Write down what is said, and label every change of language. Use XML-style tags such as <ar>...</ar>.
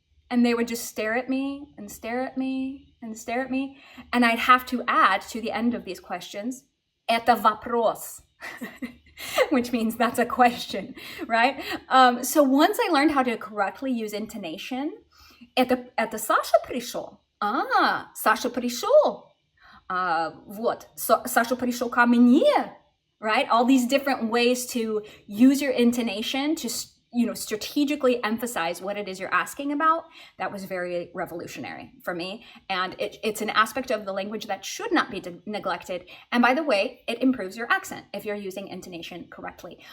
<en>And they would just stare at me and stare at me and stare at me. And I'd have to add to the end of these questions,</en> <ru>"Это вопрос,"</ru> <en>which means that's a question, right? So once I learned how to correctly use intonation,</en> <ru>это Саша пришел. Саша пришел. Вот, Саша пришел ко мне, right?</ru> <en>All these different ways to use your intonation to strategically emphasize what it is you're asking about. That was very revolutionary for me. And it's an aspect of the language that should not be neglected. And by the way, it improves your accent if you're using intonation correctly.</en>